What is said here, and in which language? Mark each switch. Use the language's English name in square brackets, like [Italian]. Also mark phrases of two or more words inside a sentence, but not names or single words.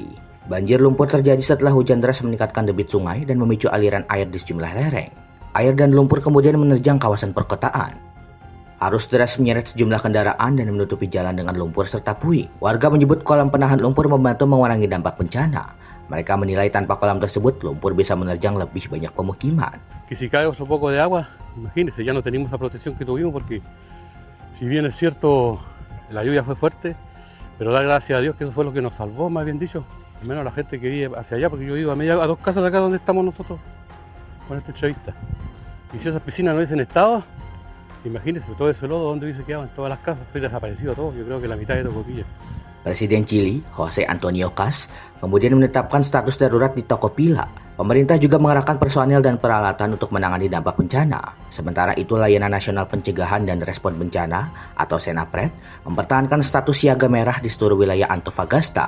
[Indonesian] Banjir lumpur terjadi setelah hujan deras meningkatkan debit sungai dan memicu aliran air di sejumlah lereng. Air dan lumpur kemudian menerjang kawasan perkotaan. Arus deras menyeret sejumlah kendaraan dan menutupi jalan dengan lumpur serta puing. Warga menyebut kolam penahan lumpur membantu mengurangi dampak bencana. Mereka menilai tanpa kolam tersebut, lumpur bisa menerjang lebih banyak pemukiman. [Spanish] Que si cae otro poco de agua, imagínense, ya no tenemos la protección que tuvimos porque si bien es cierto la lluvia fue fuerte, pero da gracias a Dios que eso fue lo que nos salvó, más bien dicho. Al menos la gente que vive hacia allá, porque yo vivo a 2 casas de acá donde estamos nosotros con esta entrevista. Y si esas piscinas no hubiesen estado, imagínense todo ese lodo, ¿dónde hubiese quedado en todas las casas? Soy desaparecido todo, yo creo que la mitad de Tocopilla. [Indonesian] Presiden Chili, Jose Antonio Cas, kemudian menetapkan status darurat di Tocopilla. Pemerintah juga mengerahkan personel dan peralatan untuk menangani dampak bencana. Sementara itu, Layanan Nasional Pencegahan dan Respon Bencana atau Senapred mempertahankan status siaga merah di seluruh wilayah Antofagasta.